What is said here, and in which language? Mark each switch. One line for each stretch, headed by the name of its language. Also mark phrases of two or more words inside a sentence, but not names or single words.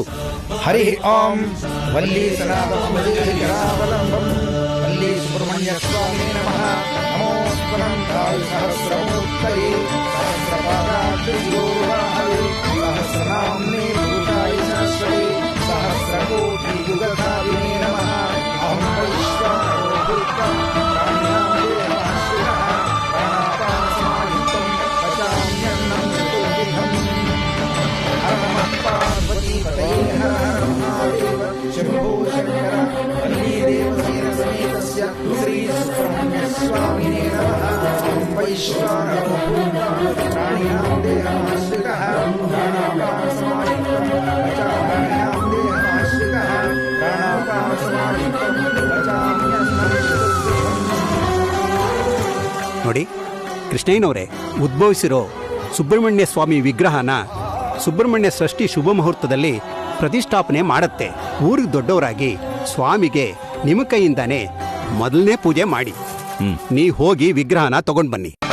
Sanskrit: ಹರಿ ಓಂ ವಲ್ಲಿ ಸನಾತನವಲ್ಲೀಕರಾವಲಂಬಂ ವಲ್ಲಿ ಸುಬ್ರಹ್ಮಣ್ಯ ಸ್ವಾಮಿ ನಮಃ. ನಮೋ ಸ್ಮರಂತಾಯ ಸಹಸ್ರಮೂರ್ತಯೇ ಸಹಸ್ರಪಾದಾಕ್ಷಿಯೋರ್ವಾಹವೇ ಸಹಸ್ರನಾಮ್ನೇ ಭೂತಾಯ ಸಹಸ್ರೇ ಸಹಸ್ರಕೋಟಿ ಯುಗಧಾರಿಣೇ ನಮಃ. ಅಹಂ ವೈಶ್ವಾನರೋ ಭೂತ್ವಾ ಪ್ರಾಣ್ಯಾಂ ದೇವಃ ಶಿವಃ ಪ್ರಾಣಾಪಾನಸಮಾಹಿತಂ ಪಚಾಮ್ಯನ್ನಂ ಚತುರ್ವಿಧಂ. ಹರ ನಮಃ ಪಾರ್ವತೀಪತಯೇ ಹರ ಹರ ಮಹಾದೇವ ಶಂಭೋ ಶಂಕರ ವಲ್ಲೀದೇವಸೇನ ಸಮೇತಸ್ಯ ಶ್ರೀ ಸುಬ್ರಹ್ಮಣ್ಯ ಸ್ವಾಮಿನೇ ನಮಃ. ಅಹಂ ವೈಶ್ವಾನರೋ ಭೂತ್ವಾ ಪ್ರಾಣ್ಯಾಂ ದೇವಃ ಶಿವಃ ಪ್ರಾಣಾಪಾನಸಮಾಹಿತಂ ಪಚಾಮ್ಯನ್ನಂ ದೇವಃ ಶಿವಃ ಪ್ರಾಣಾಪಾನಸಮಾಹಿತಂ ಪಚಾಮ್ಯನ್ನಂ ಚತುರ್ವಿಧಂ.
Kannada: ನೋಡಿ ಕೃಷ್ಣಯ್ಯನವರೇ, ಉದ್ಭವಿಸಿರೋ ಸುಬ್ರಹ್ಮಣ್ಯ ಸ್ವಾಮಿ ವಿಗ್ರಹನ ಸುಬ್ರಹ್ಮಣ್ಯ ಷಷ್ಠಿ ಶುಭ ಮುಹೂರ್ತದಲ್ಲಿ ಪ್ರತಿಷ್ಠಾಪನೆ ಮಾಡತ್ತೆ. ಊರಿಗೆ ದೊಡ್ಡವರಾಗಿ ಸ್ವಾಮಿಗೆ ನಿಮ್ಮ ಕೈಯಿಂದಾನೇ ಮೊದಲನೇ ಪೂಜೆ ಮಾಡಿ ನೀ ಹೋಗಿ ವಿಗ್ರಹನ ತಗೊಂಡು ಬನ್ನಿ.